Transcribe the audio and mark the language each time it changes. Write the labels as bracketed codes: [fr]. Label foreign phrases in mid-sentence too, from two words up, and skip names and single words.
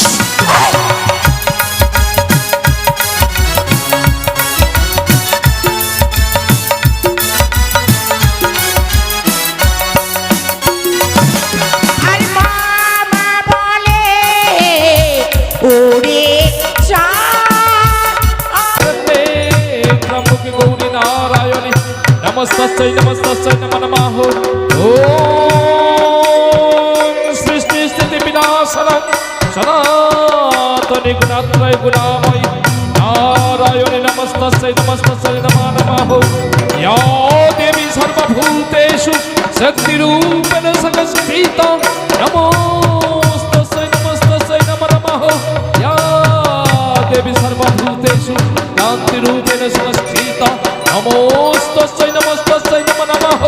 [bn] আর মামা বলে ওরে [sa] ত্রম্বকে গৌরী নারায়ণী নমস্তস্যৈ নমস্তস্যৈ নমো নমঃ। ওম সৃষ্টি স্থিতি বিনাশনং সনাতনী গুণাত্রয় গুণাময়ী নারায়ণী নমস্তস্যৈ নমস্তস্যৈ নমো নমঃ। या देवी सर्वभूतेषु शक्तिरूपेण संस्थिता नमोस्तस्यै नमस्तस्यै नमो नमः। या देवी सर्वभूतेषु शान्तिरूपेण संस्थिता नमोस्तस्यै नमस्तस्यै नमो नमः।